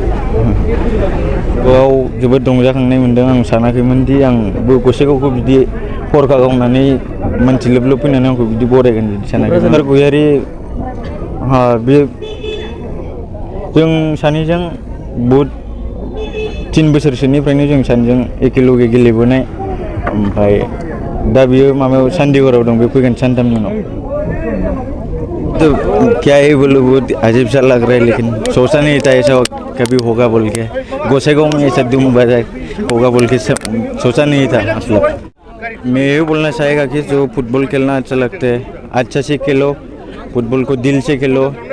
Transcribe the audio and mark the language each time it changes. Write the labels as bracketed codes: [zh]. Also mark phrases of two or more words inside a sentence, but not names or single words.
[brx] बेयाव जोबोद रंजाखांनाय मोन्दों। आं सानाखैमोन दि आंबो गसाइगावखौ बिदि हरखा गावनानै मानसि लोब फैनानै आंखौ बिदि बरायगोन बिदि सानाखैमोन। क'क्राझार गयारि बे जों सानैजों बहुद 3 बोसोरसोनिफ्रायनो जों सानैजों एखेलगे गेलेबोनाय। ओमफ्राय दा बियो माबायाव चंडीगढ़आव दं, बे फैगोन सानथामनि उनाव। [hi] तो क्या है बोलो, बहुत अजीब सा लग रहा है, लेकिन सोचा नहीं था ऐसा कभी होगा बोल के। गोसाइगांव में ऐसा दुम बजाए होगा बोल के सोचा नहीं था। मतलब मैं ये बोलना चाहेगा कि जो फुटबॉल खेलना अच्छा लगता है, अच्छा से खेलो, फुटबॉल को दिल से खेलो।